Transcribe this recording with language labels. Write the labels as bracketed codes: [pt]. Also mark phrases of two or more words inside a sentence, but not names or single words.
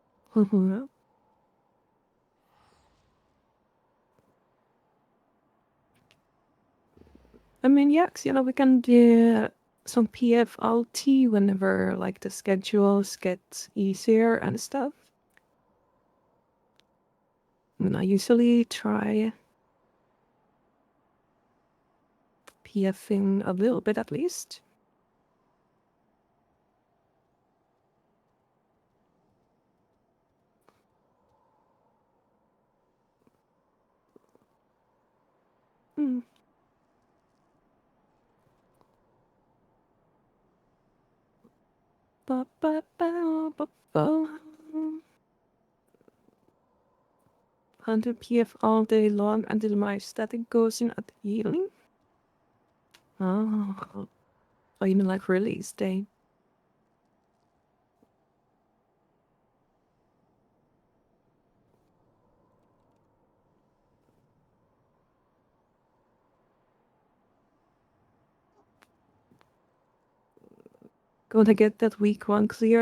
[en] I mean, yes, we can do some PFLT whenever, like, the schedules get easier and stuff. And I usually try PFing a little bit at least. Hmm. Ba ba ba ba ba. 100 PF all day long until my static goes in at healing. Oh, you mean like release day? Gonna get that week 1 clear.